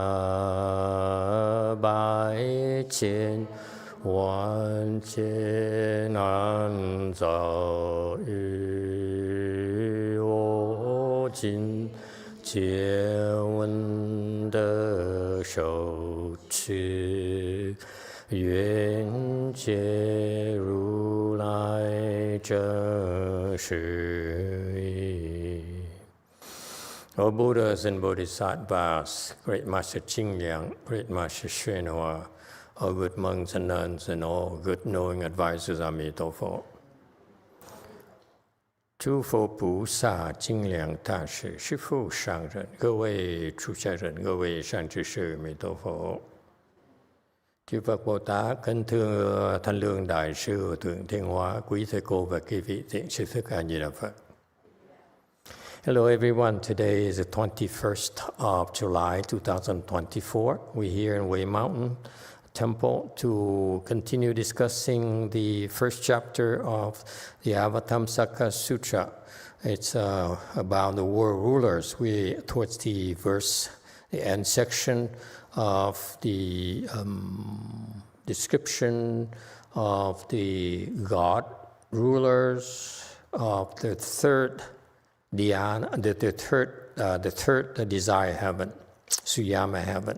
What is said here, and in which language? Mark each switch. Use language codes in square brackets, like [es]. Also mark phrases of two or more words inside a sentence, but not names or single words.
[zh] 法百千万劫难遭遇我今见闻得受持愿解如来真实义. [en] O Buddhas and Bodhisattvas, Great Master Ching Liang, Great Master Xuan Hua, all good monks and nuns, and all good knowing advisors, Amitabha. [zh] 诸佛菩萨、精良大士、师父上人、各位出家人、各位善知识，弥陀佛。 [vi] Chư Phật Bồ Tát, kính thưa Thanh Lương Đại sư Thượng Thiên Hóa, quý thầy cô và quý vị thiện sư thức A Di Đà Phật. [en] Hello everyone, today is the 21st of July 2024. We're here in Wei Mountain Temple to continue discussing the first chapter of the avatamsaka sutra. It's about the world rulers. We towards the end section of the description of the God rulers of the third dhyana, the third desire heaven, Suyama heaven.